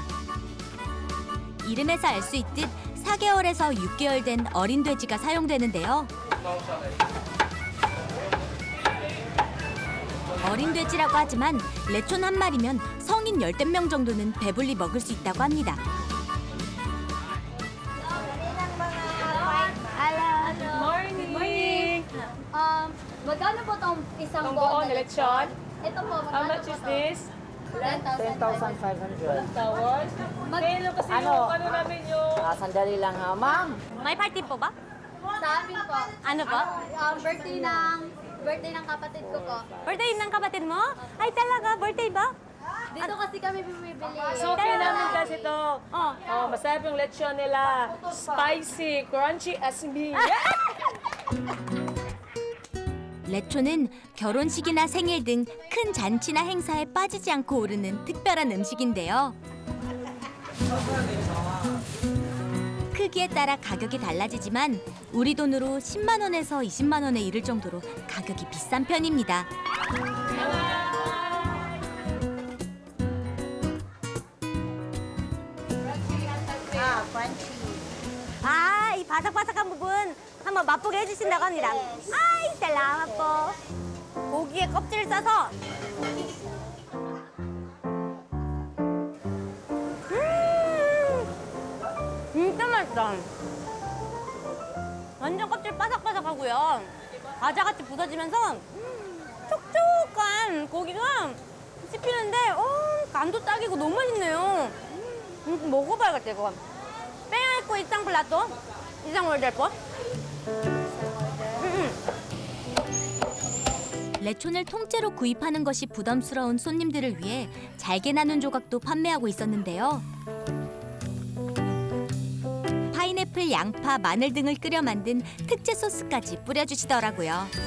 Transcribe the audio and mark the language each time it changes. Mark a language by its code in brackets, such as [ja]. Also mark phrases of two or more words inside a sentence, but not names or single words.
[ko] 이름에서 알 수 있듯 4개월에서 6개월 된 어린 돼지가 사용되는데요. 어린 돼지라고 하지만 레촌 한 마리면 성인 10명 정도는 배불리 먹을 수 있다고 합니다. [en] Morning. [tl] Magkano po itong isang Ang buong lechon. Ito po, [en] How much is this? [tl] 10,500. Tawad? Kailan kasi yung ano namin yung... Sandali lang ha, ma'am. May party po ba? Sa amin po. Ano po? Birthday ng kapatid ko po. Birthday ng kapatid mo? Ay talaga, birthday ba? Dito kasi kami bumibili. So, okay namin kasi to. Oh. Oh, masarap yung lechon nila. [en] Spicy, crunchy as me. [ko] 레초는 결혼식이나 생일 등 큰 잔치나 행사에 빠지지 않고 오르는 특별한 음식인데요. 크 크기에 따라 가격이 달라지지만 우리 돈으로 10만 원에서 20만 원에 이를 정도로 가격이 비싼 편입니다. 아, 이 바삭바삭한 부분 한번 맛보게 해주신다고 합니다. 아이, [tl] salamat po. [ko] 고기에 껍질을 싸서 진짜 맛있다. 완전 껍질 바삭바삭하고요. 과자같이 부서지면서 촉촉한 고기가 씹히는데 간도 딱이고 너무 맛있네요. 먹어봐야겠다 이거. 빼고 [tl] isang plato? isang order po? [ko] 레촌을 통째로 구입하는 것이 부담스러운 손님들을 위해 잘게 나눈 조각도 판매하고 있었는데요. 파인애플, 양파, 마늘 등을 끓여 만든 특제 소스까지 뿌려주시더라고요.